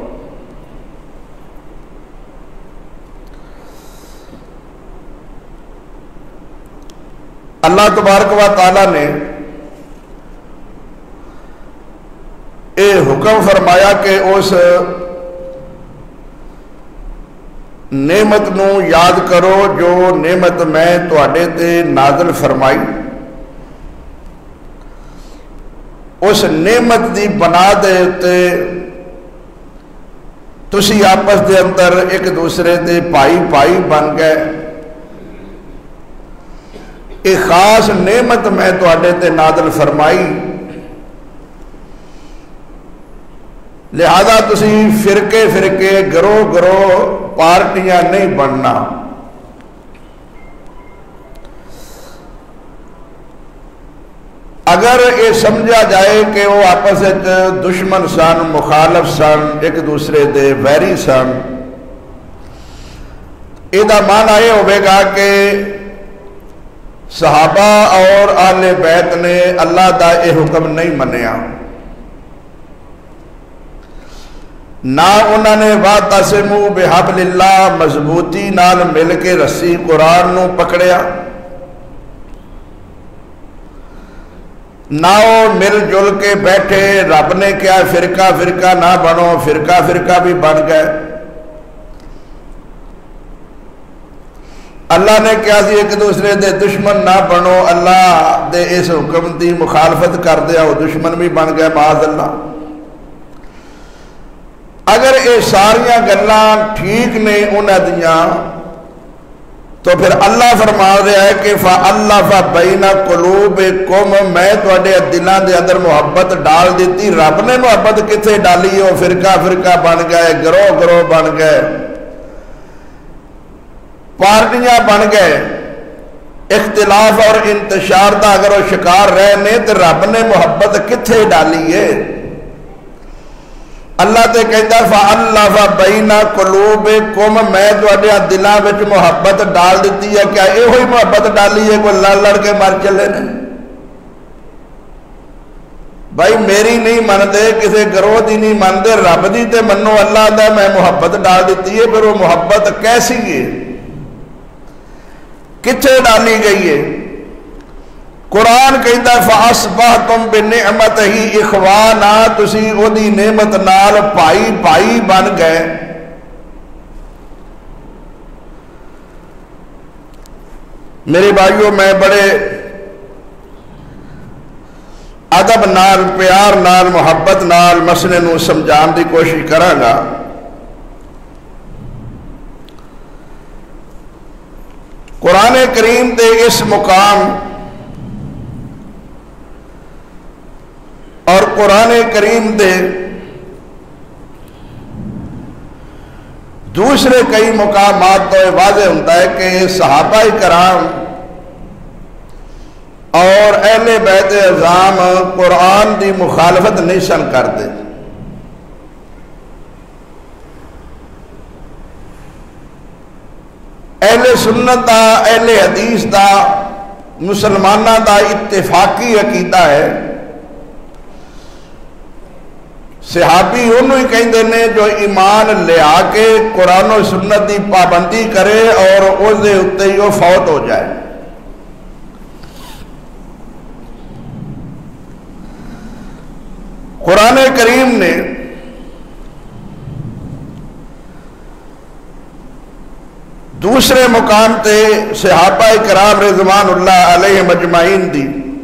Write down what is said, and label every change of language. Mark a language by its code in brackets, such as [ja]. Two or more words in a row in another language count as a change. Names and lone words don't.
[pa] اللہ تبارک و تعالی نے اے حکم فرمایا کہ اس نعمت نو یاد کرو جو نعمت میں تواڈے تے نازل فرمائی، اس نعمت دی بنا دے تے تسی آپس دے اندر ایک دوسرے دے بھائی بھائی بن گئے۔ ایک خاص نعمت میں تواڈے تے نازل فرمائی لہذا تسی فرقے فرقے گروہ گروہ پارٹیاں نہیں بننا. اگر یہ سمجھا جائے کہ وہ آپس دشمن سن، مخالف سن، ایک دوسرے دے ویری سن، یہ معنی یہ ہوئے گا کہ صحابہ اور اہل بیت نے اللہ دا یہ حکم نہیں منیا، نہ انہوں نے [ar] وَاعْتَصِمُوا بِحَبْلِ اللَّهِ [pa] مضبوطی نال مل کے رسی قرآن نو پکڑیا، نہ وہ مل جل کے بیٹھے رب نے کیا فرقہ فرقہ نہ بنو، فرقہ فرقہ بھی بن گئے. اللہ نے کیا سی ایک دوسرے دے دشمن نہ بنو، اللہ دے اس حکم دی مخالفت کر دیا وہ دشمن بھی بن گئے معاذ اللہ. اگر یہ ساریاں گلاں ٹھیک نے انہاں دیاں تو پھر اللہ فرما رہا ہے کہ [ar] فَأَلَّفَ بَيْنَ قُلُوبِكُمْ، [pa] میں تواڈے دلاں دے اندر محبت ڈال دیتی. رب نے محبت کتنے ڈالی ہو؟ فرقہ فرقہ بن گئے، گروہ گروہ بن گئے، پارٹیاں بن گئے. اختلاف اور انتشار دا اگر وہ شکار رہے تو رب نے محبت کتنے ڈالی ہے؟ اللہ تے کہتا [ar] فَأَلَّفَ بَيْنَ قُلُوبِكُمْ، [pa] میں تواڈے دلاں وچ محبت ڈال دیتی ہے. کیا یہ ہوئی محبت ڈالی ہے کوئی لڑ لڑ کے مر چلے نے؟ بھائی میری نہیں مندے، کسی گروہ دی نہیں مندے، رب دی تے منو اللہ دا میں محبت ڈال دیتی ہے. [ur] پھر وہ محبت کیسی ہے؟ کتنے ڈالی گئی ہے؟ [pa] قرآن کہتا [ar] فَأَصْبَحْتُمْ بِنِعْمَتِهِ إِخْوَانًا، [pa] تسی او دی نعمت نال بھائی بھائی بن گئے. میرے بھائیوں میں بڑے ادب نال، پیار نال، محبت نال مسئلے نو سمجھان دی کوشش کراں گا. قرآن کریم دے اس مقام اور قرآن کریم دے دوسرے کئی مقامات تو واضح ہوتا ہے کہ صحابہ کرام اور اہل بیت اعظام قرآن دی مخالفت نہیں سن کرتے. اہل سنت دا، اہل حدیث دا، مسلمانہ دا اتفاقی عقیدہ ہے. صحابی انہوں ہی کہندے نے جو ایمان لیا کے قرآن و سنت دی پابندی کرے اور اس دے اتے ہی وہ فوت ہو جائے. قرآن کریم نے دوسرے مقام تے صحابہ کرام رضوان اللہ علیہ مجمعین دی